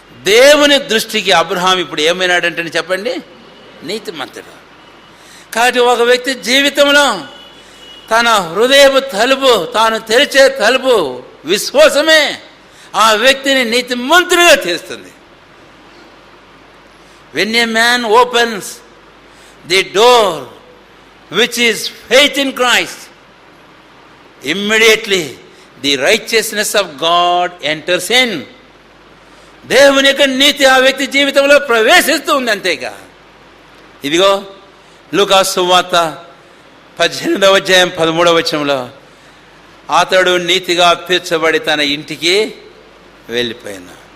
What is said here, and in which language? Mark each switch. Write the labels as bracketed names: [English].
[Telugu] దేవుని దృష్టికి అబ్రహాం ఇప్పుడు ఏమైనాడంటే చెప్పండి, నీతిమంతుడు. కాబట్టి ఒక వ్యక్తి జీవితంలో తన హృదయపు తలుపు, తాను తెరిచే తలుపు విశ్వాసమే ఆ వ్యక్తిని నీతిమంతుడిగా చేస్తుంది. [English] When a man opens the door which is faith in Christ, immediately the righteousness of God enters in. [Telugu] దేవుని యొక్క నీతి ఆ వ్యక్తి జీవితంలో ప్రవేశిస్తూ ఉంది. అంతేగా ఇదిగో లూకా సువార్త 18వ అధ్యాయం 13వ వచనంలో, అతడు నీతిగా తీర్చబడి తన ఇంటికి వెళ్ళిపోయిన.